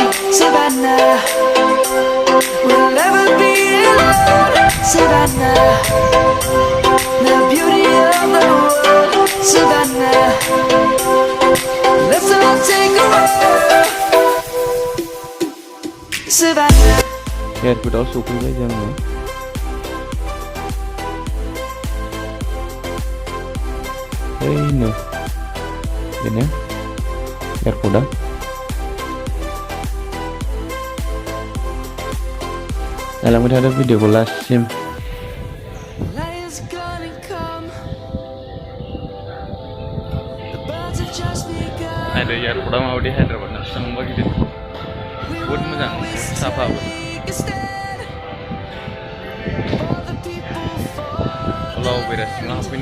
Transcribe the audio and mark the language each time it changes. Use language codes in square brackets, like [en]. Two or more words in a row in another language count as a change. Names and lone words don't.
[en] Savannah, we'll never be alone. Savannah, the beauty of the world. Savannah, let's all take a walk. Savannah. [brx] एयारपर्टआव सफैबाय जोङो ओइनो बेनो एयारपर्टआ नायलांबाय थादो भिडिअखौ लास्टसिम नायदो एयारपर्टआ माबायदि हायद्राबादना बेसेबांबा गिदिर बहुद मोजां साफाबो लाव बेरासिम हाबफैनो